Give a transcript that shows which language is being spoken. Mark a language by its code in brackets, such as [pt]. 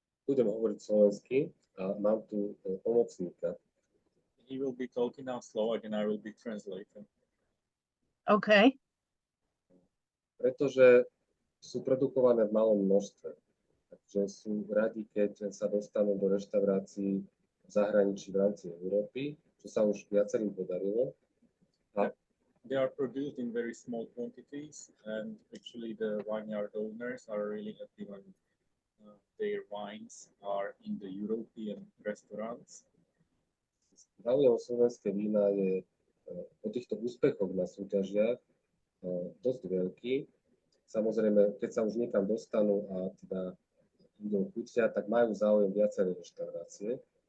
[sk] Budem hovoriť slovensky a mám tu pomocníka. [en] He will be talking now Slovak and I will be translating. Okay, [sk] Pretože sú produkované v malom množstve. Takže sú radi, keď sa dostanú do reštaurácií v zahraničí v rámci Európy, čo sa už viacerým podarilo. [en] They are produced in very small quantities, and actually the vineyard owners are really happy when their wines are in the European restaurants. [sk] Záujem o slovenské vína je po týchto úspechoch na súťažiach dosť veľký. Samozrejme, keď sa už niekam dostanú a teda budú chutia, tak majú záujem viaceré reštaurácie.